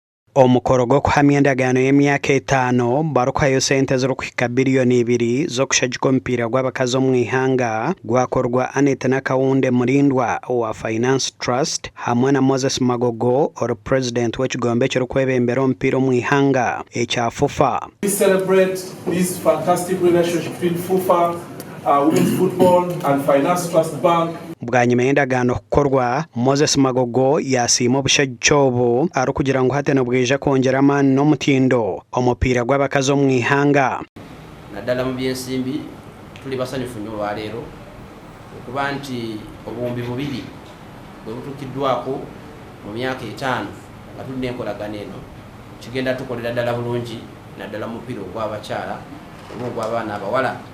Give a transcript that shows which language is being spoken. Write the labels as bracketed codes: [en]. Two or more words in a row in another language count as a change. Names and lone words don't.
[nyn] Omukoro gw'okuhamya endagaano y'emyaka 5 barukayo sente z'okuhika biliyoni 2 z'okushagika omupiira gw'abakazi omu ihanga gwakorwa Annette Nakawunde Mulindwa wa Finance Trust hamwe na Moses Magogo ori president w'ekigombe ekirikwebembera omupiira omu ihanga ekya FUFA. [en] We celebrate this fantastic relationship between FUFA, Women's Football and Finance Trust Bank. [nyn] Bwanyuma y'endagaano kukorwa Moses Magogo yasiima obushagiki obu ari kugira ngu hati nibwija kwongera amaani n'omutindo omupiira gw'abakazi omu ihanga. [lg] Naddala mu byensimbi tuli basanyufu nnyo olwaleero okuba nti obuwumbi bubiri bwe butuukiddwako mu myaka 5 nga tulina enkolagana eno kigenda tukolera ddala bulungi naddala mu mupiira ogw'abakyala ogw'abaana abawala.